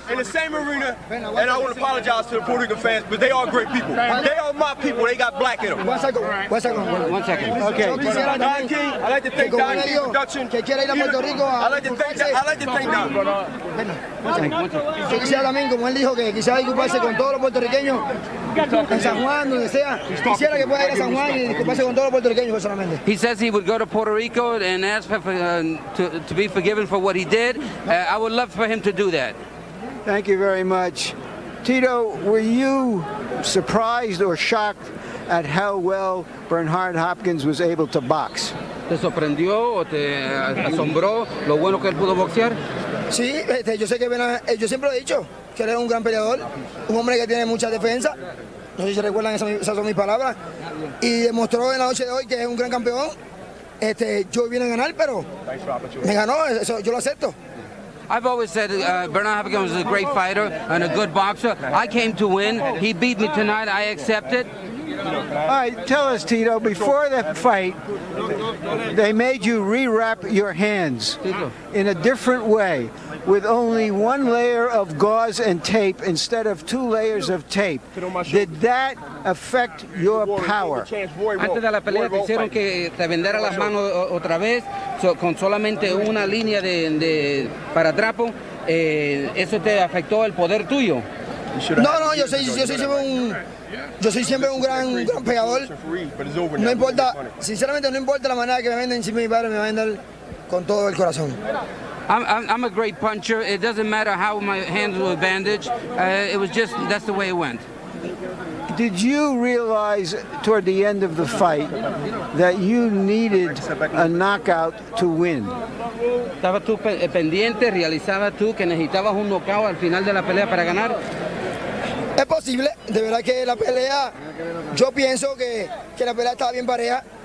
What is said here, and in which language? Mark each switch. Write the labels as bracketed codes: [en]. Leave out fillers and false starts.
[en] in the same arena, and I want to apologize to the Puerto Rican fans, but they are great people. They are my people. They got black in them. One second. Okay. [es] Yo quisiera [en] Don King, I like to thank Don King Production. [es] Que quiera ir a Puerto Rico [en] I like to thank Don. [es] Yo quisiera también, como él dijo, que quisiera disculparse con todos los puertorriqueños en San Juan, donde sea. Quisiera que pueda ir a San Juan y disculparse con todos los puertorriqueños personalmente. [en] He says he would go to Puerto Rico and ask for, to be forgiven for what he did. I would love for him to do that. Thank you very much. Tito, were you surprised or shocked at how well Bernard Hopkins was able to box? [es] ¿Te sorprendió o te asombró lo bueno que él pudo boxear? Sí, yo sé que yo siempre lo he dicho, que él es un gran peleador, un hombre que tiene mucha defensa. No sé si se recuerdan, esas son mis palabras. Y demostró en la noche de hoy que es un gran campeón. Yo vine a ganar, pero me ganó, eso yo lo acepto. [en] I've always said Bernard Hopkins was a great fighter and a good boxer. I came to win. He beat me tonight. I accept it. All right, tell us, Tito, before the fight, they made you rewrap your hands in a different way, with only one layer of gauze and tape instead of 2 layers of tape. Did that affect your power? [es] Antes de la pelea te hicieron que te vendara las manos otra vez con solamente una línea de paratrapo. ¿Eso te afectó el poder tuyo? No, yo soy siempre un gran pegador. No importa, sinceramente no importa la manera que me venden, si mi padre me va a vender con todo el corazón. [en] I'm a great puncher. It doesn't matter how my hands were bandaged. It was just, that's the way it went. Did you realize toward the end of the fight that you needed a knockout to win? [es] ¿Estabas tú pendiente, realizabas tú que necesitabas un knockout al final de la pelea para ganar? Es posible, de verdad que la pelea, yo pienso que la pelea estaba bien pareja.